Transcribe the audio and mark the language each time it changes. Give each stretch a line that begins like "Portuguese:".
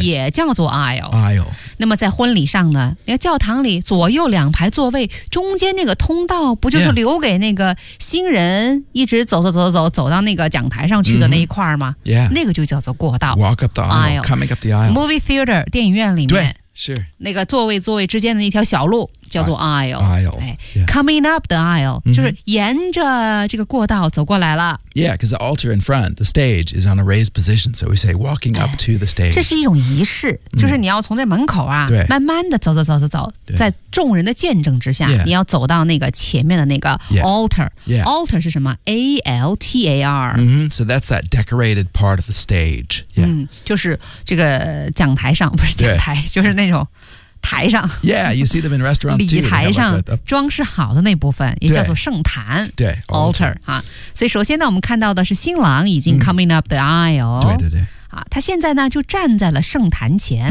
Chinese: 也叫做 aisle 那么在婚礼上呢那个教堂里左右两排座位中间那个通道不就是留给那个新人一直走到那个讲台上去的那一块吗、
English: mm-hmm. yeah.
Chinese: 那个就叫做过道
English: walk up the aisle coming up the aisle
Chinese: movie theater 电影院里面对是那个座位之间的那条小路叫做 aisle、哎
English: yeah. coming up the aisle、mm-hmm.
Chinese: 就是沿着这个过道走过来了
English: yeah because the altar in front the stage is on a raised position so we say walking up to the stage
Chinese: 这是一种仪式、mm-hmm. 就是你要从这门口啊慢慢的走在众人的见证之下、
English: yeah.
Chinese: 你要走到那个前面的那个 altar、
English: yeah. Yeah.
Chinese: altar 是什么 A-L-T-A-R、
English: mm-hmm. so that's that decorated part of the stage、yeah.
Chinese: 嗯、就是这个讲台上不是讲台就是那种台上
English: Yeah, you see them in restaurants too
Chinese: 礼台上装饰好的那部分也叫做圣坛对, 对 Altar、啊、所以首先呢我们看到的是新郎已经 coming up the aisle 对、啊、他现在呢就站在了圣坛前、